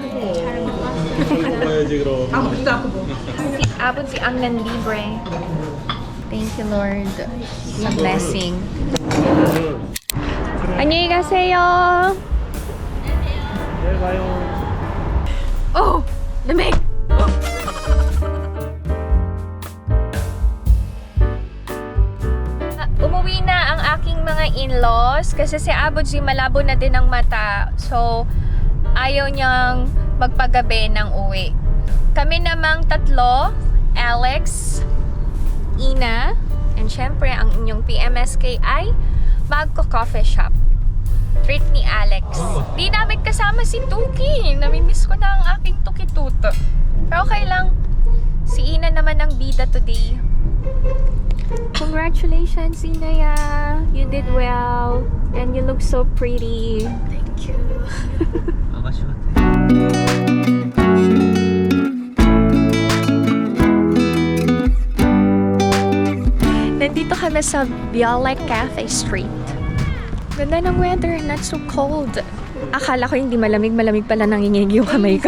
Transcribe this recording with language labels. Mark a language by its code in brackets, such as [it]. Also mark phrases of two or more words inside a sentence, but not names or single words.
[ko] 먹어야지 그럼. [tl] Abuti ang nanlibre. [en] Thank you, Lord, sa blessing. [ko] 안녕히 가세요. 내일 봐요. [tl] Oh! Lamig! Umuwi na ang aking mga in-laws kasi si Abuji malabo na din ang mata. So, ayaw niyang magpagabi ng uwi. Kami namang tatlo, Alex, Ina, and syempre ang inyong PMSK ay magko-coffee shop. Treat ni Alex. Di namin kasama si Tuki. Namimiss ko na ang aking Tuki-tuto. Pero okay lang. Si Ina naman ang bida today. [en] Congratulations, Inaya. You did well. And you look so pretty. Thank you. [ko] 아가씨 같아. [tl] Nandito kami sa Biolek Cafe Street. Ganda ng weather, [en] not so cold. [tl] Akala ko hindi malamig, malamig pala nanginginig yung kamay ko.